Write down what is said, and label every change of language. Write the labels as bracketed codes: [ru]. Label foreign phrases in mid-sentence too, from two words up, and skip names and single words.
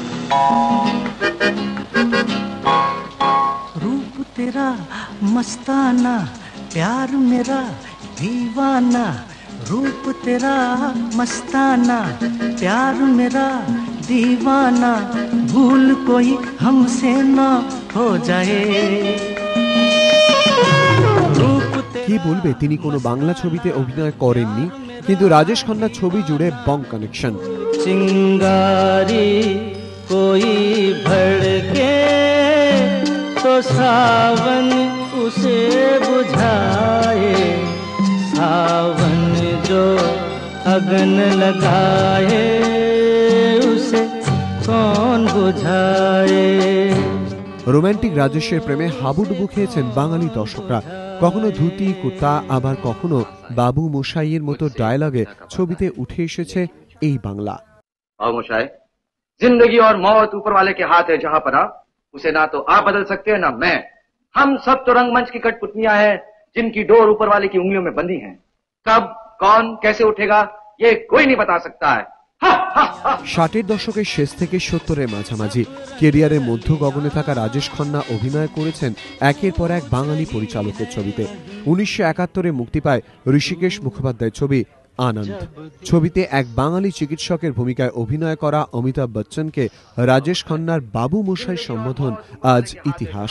[hi] रूप तेरा मस्ताना, प्यार मेरा दीवाना, रूप तेरा मस्ताना, प्यार मेरा दीवाना, भूल कोई हमसे ना हो जाए। [bn] কি বলবে, তিনি কোনো বাংলা ছবিতে অভিনয় করেননি, কিন্তু রাজেশ খান্নার ছবি জুড়ে [en] Bong connection. [hi] চিঙ্গারি कोई भड़के तो सावन उसे बुझाए, सावन जो अगन लगाए उसे कौन बुझाए। [bn] রোমান্টিক রাজেশের প্রেমে হাবুডুবু খেয়েছেন বাঙালি দর্শকরা। কখনো ধুতি কুর্তা, আবার কখনো বাবু মশাইয়ের মতো ডায়লগে ছবিতে উঠে এসেছে এই বাংলা। [hi] जिंदगी और मौत ऊपर वाले के हाथ है जहां पना, उसे ना तो आप बदल सकते हैं ना मैं। हम सब तो रंगमंच की कठपुतलियां हैं जिनकी डोर ऊपर वाले की उंगलियों में बंधी है। कब कौन कैसे उठेगा ये कोई नहीं बता सकता है। [bn] 60-এর দশকের শেষ থেকে 70-এর মাঝামাঝি কেরিয়ারের মধ্য গগনে থাকা রাজেশ খান্না অভিনয় করেছেন একের পর এক বাঙালি পরিচালকের ছবিতে। 1971-এ মুক্তি পায় ঋষিকেশ মুখোপাধ্যায়ের ছবি আনন্দ। ছবিতে এক বাঙালি চিকিৎসকের ভূমিকায় অভিনয় করা অমিতাভ বচ্চনকে রাজেশ খান্নার বাবু মশাই সম্বোধন আজ ইতিহাস।